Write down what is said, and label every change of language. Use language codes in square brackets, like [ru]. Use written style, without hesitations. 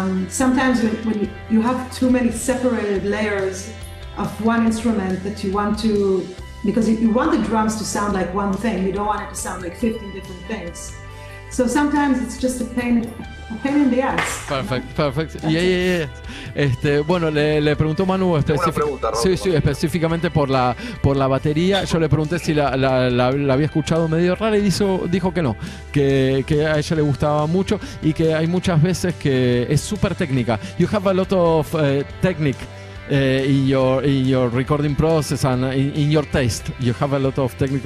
[en] Sometimes when you have too many separated layers of one instrument that you want to, because you want the drums to sound like one thing, you don't want it to sound like 15 different things. So sometimes it's just a pain in the ass. Perfect. Yeah. [es] Bueno, le preguntó Manu específicamente por la batería. Yo le pregunté si la había escuchado medio rara y dijo que no, que a ella le gustaba mucho y que hay muchas veces que es súper técnica. [en] You have a lot of technique. In your recording process and in your taste, you have a lot of technique.